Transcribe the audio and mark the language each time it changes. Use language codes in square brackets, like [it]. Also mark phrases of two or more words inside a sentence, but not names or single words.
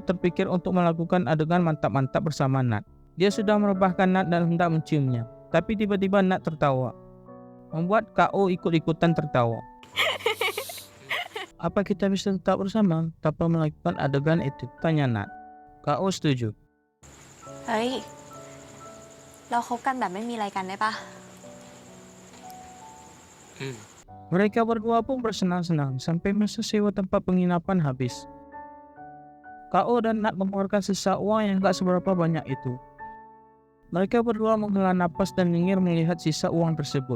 [id] terpikir untuk melakukan adegan mantap-mantap bersama Nat. Dia sudah merebahkan Nat dan hendak menciumnya, tapi tiba-tiba Nat tertawa, membuat K.O. ikut-ikutan tertawa. "Apa kita bisa tetap bersama tanpa melakukan adegan itu?" tanya Nat. K.O. setuju. [th] เฮ้ย เราคบกันแบบไม่มีอะไรกันได้ปะ [id] Mereka berdua pun bersenang-senang sampai masa sewa tempat penginapan habis. K.O. dan Nat mengeluarkan sisa uang yang gak seberapa banyak itu. Mereka berdua menghela napas dan nyengir melihat sisa uang tersebut.